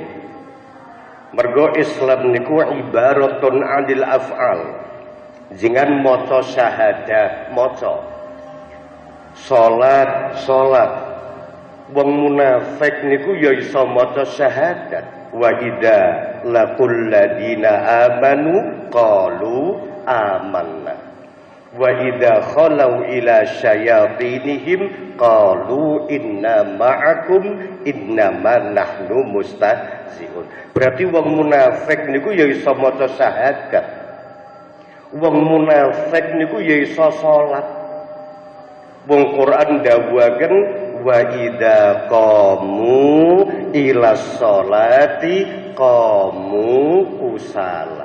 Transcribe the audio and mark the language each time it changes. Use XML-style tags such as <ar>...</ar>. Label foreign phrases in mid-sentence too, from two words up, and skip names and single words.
<jv>Mergo Islam niku</jv> <ar>عبارة عن الأفعال.</ar> <jv>Jangan maca syahadah, maca salat. Wong munafik niku ya iso maca syahadat.</jv> <ar>وإذا لقوا الذين آمنوا قالوا آمنا وإذا خلوا إلى شياطينهم قالوا إنا معكم إنما نحن مستهزئون.</ar> <jv>Berarti wong munafik niku ya iso maca syahadat. Wong munafik niku ya iso salat. Wong Quran dawuhaken</jv> <ar>وإذا قاموا إلى الصلاة قاموا كسالى.</ar>